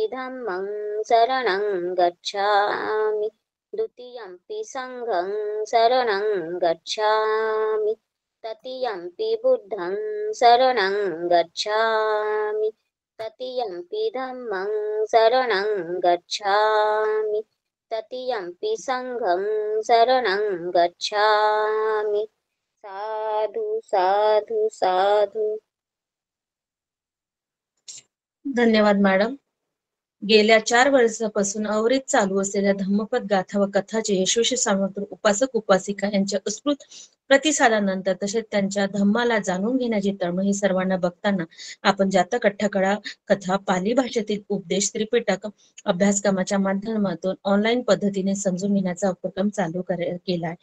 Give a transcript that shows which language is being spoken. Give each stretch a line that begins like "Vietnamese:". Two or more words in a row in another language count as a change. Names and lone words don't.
Pali: धम्मं शरणं गच्छामि, द्वितीयंपि संघं शरणं गच्छामि, तृतीयंपि बुद्धं शरणं गच्छामि, तृतीयंपि धम्मं शरणं गच्छामि, तृतीयंपि संघं शरणं गच्छामि. साधु साधु साधु.
Marathi: धन्यवाद मॅडम. गेल्या 4 वर्षापासून अविरत चालू असलेल्या धम्मपद गाथा व कथाचे यशस्वी समर्थन उपासक उपासिका यांच्या उत्स्फूर्त प्रतिसादानंतर तसेच त्यांच्या धम्माला जाणून घेण्याची तळमळ सर्वांना बघताना आपण जातक अठ्ठकथा कथा पाली भाषेतील उपदेश त्रिपिटक अभ्यासक्रमाच्या माध्यमातून ऑनलाईन पद्धतीने समजून घेण्याचा उपक्रम चालू केला आहे.